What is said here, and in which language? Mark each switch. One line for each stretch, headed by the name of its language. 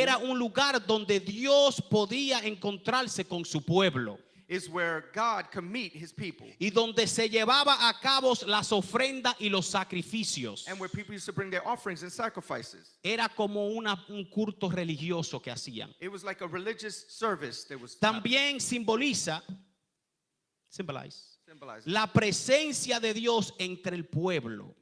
Spanish: era un lugar donde Dios podía encontrarse con su pueblo
English: is where God can meet his people.
Spanish: y donde se llevaba a cabo las ofrendas y los sacrificios.
English: And where people used to bring their offerings and sacrifices.
Spanish: Era como un culto religioso que hacían.
English: It was like a religious service that was
Spanish: También symbolize
English: Symbolizes.
Spanish: la presencia de Dios entre el pueblo